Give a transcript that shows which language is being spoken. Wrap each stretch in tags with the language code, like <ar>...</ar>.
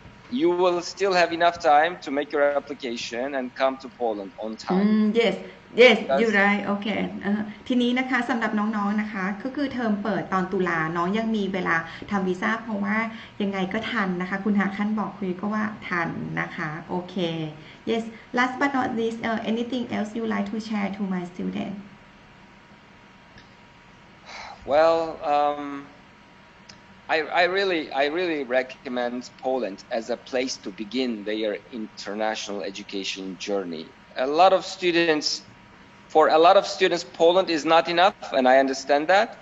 <en>you will still have enough time to make your application and come to Poland on time. Yes yes you're right</en> <th>โอเคทีนี้นะคะสำหรับน้องๆนะคะก็คือเทอมเปิดตอนตุลาน้องยังมีเวลาทำวีซ่าเพราะว่ายังไงก็ทันนะคะคุณหาขั้นบอกคุยก็ว่าทันนะคะโอเค</th> <en>yes last but not least anything else you like to share to my student Well I really recommend Poland as a place to begin their international education journey. For a lot of students, Poland is not enough, and I understand that.</en>